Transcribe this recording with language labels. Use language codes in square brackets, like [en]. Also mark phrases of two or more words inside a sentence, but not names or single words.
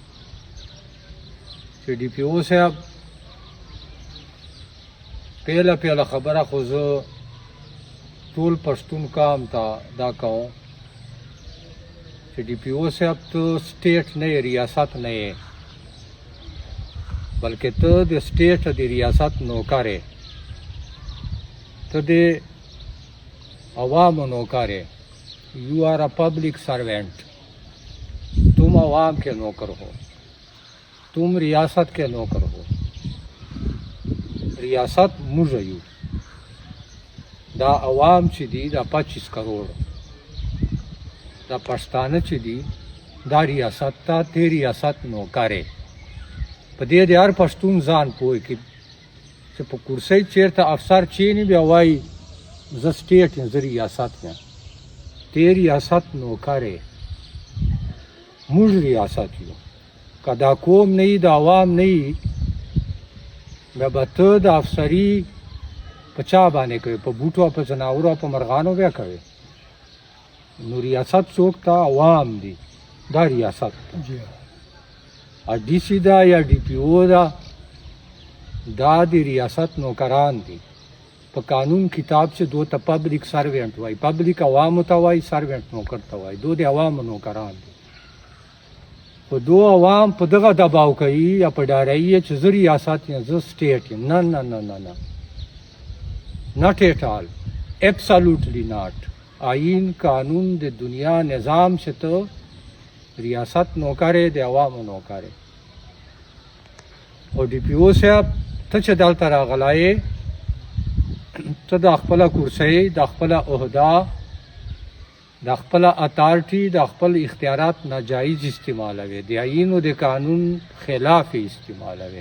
[ps] چې ډي پي او صاحب پیله خبره خو زه ټول پښتون قام ته دا کوم چې ډي پي او صاحب ته سټیټ نه یې، ریاست نه یې، بلکې ته د سټیټ د ریاست نوکر یې، ته د عوامو نوکر یې. [en] you are a public servant. [ur] تم عوام کے نوکر ہو، تم ریاست کے نوکر ہو. [ps] रियासत موږ یو، دا عوام چې دي دا 25 کروڑ، دا پښتانه چې دي دا ریاست ته ته ریاست نوکر یې. په دې د هر پښتون ځان پوه کړي چې په کرسۍ چېرته افسر کښېني بیا وایي زه سټیټ یم، زه ریاست یم. ته ریاست نوکر یې، موږ ریاست یو. که دا قوم نه وي، د عوام نه وي، بیا به ته د افسري په چا باندې کوې؟ په بوټو او په ځناورو او په مرغانو بیا کوې. نو ریاست څوک ته؟ عوام دي، دا ریاست ته. डी सी دا یا डी पी او دا د ریاست نوکران دي. په قانون کتاب چې دو ته [en] public servant [ps] وای، پبلک عوامو ته وای، سروینٹ نوکر ته وای، دو د عوامو نوکران دي. خو دو عوام په دغه دباو کوي یا په ډاروي چې زه ریاست یم، زه سټیټ یم. نه نه نه نه نه، [en] not at all, absolutely not. [ps] آئین قانون د دنیا نظام چې ته ریاست نوکر یې، د عوامو نوکر یې. او ډي پي او صاحب ته چې دلته راغلی یې، ته د خپله کرسۍ، د خپله عهده، د خپله اتارټي، د خپل اختیارات ناجایز استعمالوې، د آئین او د قانون خلاف یې استعمالوې.